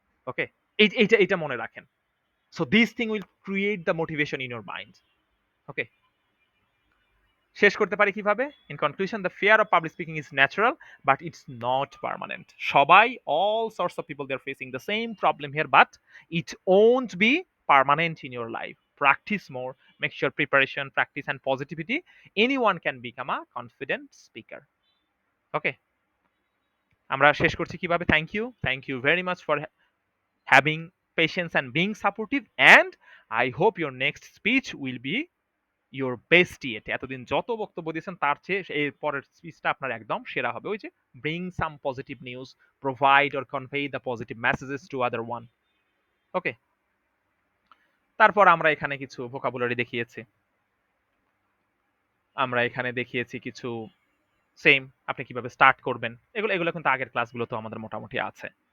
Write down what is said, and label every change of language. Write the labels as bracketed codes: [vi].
[en] okay, [bn] এইটা মনে রাখেন। [en] So this thing will create the motivation in your mind. Okay, [bn] শেষ করতে পারি কিভাবে? [en] In conclusion, the fear of public speaking is natural but it's not permanent. সবাই, all sorts of people, they are facing the same problem here, but it won't be permanent in your life. Practice more, make sure preparation, practice, and positivity. Anyone can become a confident speaker. [bn] Okay, আমরা শেষ করছি কিভাবে? [en] Thank you very much for having patience and being supportive, and I hope your next speech will be your best yet. [bn] এতদিন যত বক্তব্য দিয়েছেন তার চেয়ে এর পরের স্পিচটা আপনার একদম সেরা হবে। ওই যে [en] bring some positive news, provide or convey the positive messages to other one. [bn] ওকে, তারপর আমরা এখানে কিছু ভোকাবুলারি দেখিয়েছি, আমরা এখানে দেখিয়েছি কিছু সেম আপনি কিভাবে স্টার্ট করবেন, এগুলো এগুলো কিন্তু আগের ক্লাসগুলো তো আমাদের মোটামুটি আছে।